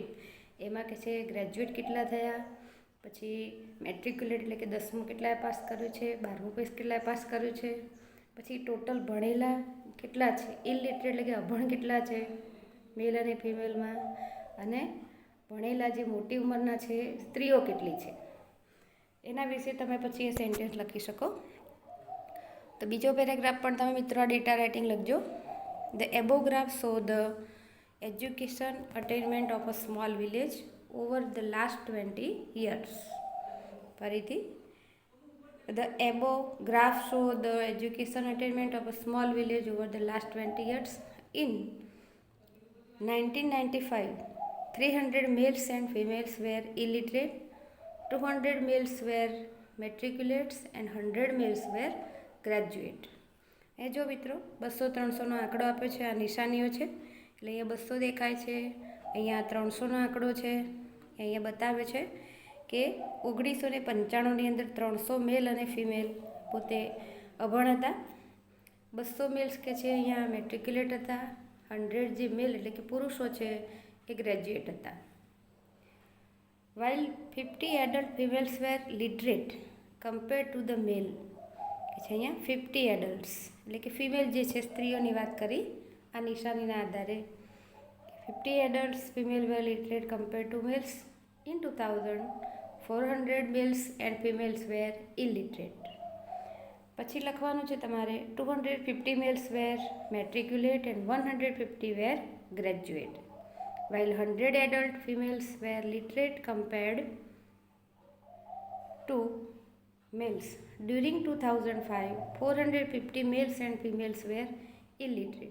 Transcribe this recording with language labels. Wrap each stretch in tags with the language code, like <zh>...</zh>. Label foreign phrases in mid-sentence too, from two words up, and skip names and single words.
<gu>એમાં કે છે ગ્રેજ્યુએટ કેટલા થયા, પછી મેટ્રિક્યુલેટ એટલે કે 10મું કેટલાએ પાસ કર્યું છે, 12મું કેટલાએ પાસ કર્યું છે, પછી ટોટલ ભણેલા કેટલા છે, ઇલિટરેટ એટલે કે અભણ કેટલા છે મેલ અને ફિમેલમાં, અને ભણેલા જે મોટી ઉંમરના છે સ્ત્રીઓ કેટલી છે, એના વિશે તમે પછી એ સેન્ટેન્સ લખી શકો. તો બીજો પેરેગ્રાફ પણ તમે મિત્રો આ</gu> <en>data writing</en> <gu>લખજો.</gu> <en>The above graph show the education attainment of a small village over the last 20 years.</en> <gu>ફરીથી,</gu> <en>the above graph show the education attainment of a small village over the last 20 years. In 1995, 300 males and females were illiterate, 200 males were matriculates and 100 males were graduate.</en> <gu>એ જો મિત્રો 200-300નો આંકડો આપ્યો છે, આ નિશાનીઓ છે, એટલે અહીંયા 200 દેખાય છે, અહીંયા 300નો આંકડો છે, અહીંયા બતાવે છે કે 1995ની અંદર 300 મેલ અને ફિમેલ પોતે અભણ હતા, 200 મેલ્સ કે છે અહીંયા મેટ્રિક્યુલેટ હતા, 100 જે મેલ એટલે કે પુરુષો છે એ ગ્રેજ્યુએટ હતા.</gu> <en>While 50 adult females were literate. compare to the male</en> <gu>કે છે અહીંયા 50 એડલ્ટ્સ, એટલે કે ફિમેલ જે છે સ્ત્રીઓની વાત કરી આ નિશાનીના આધારે.</gu> <en>50 adults female were literate compared to males. In 2000, 400 males and females were illiterate.</en> <gu>પછી લખવાનું છે તમારે</gu> <en>250 males were matriculate and 150 were graduate, while 100 adult females were literate compared to males. During 2005, 450 males and females were illiterate.</en>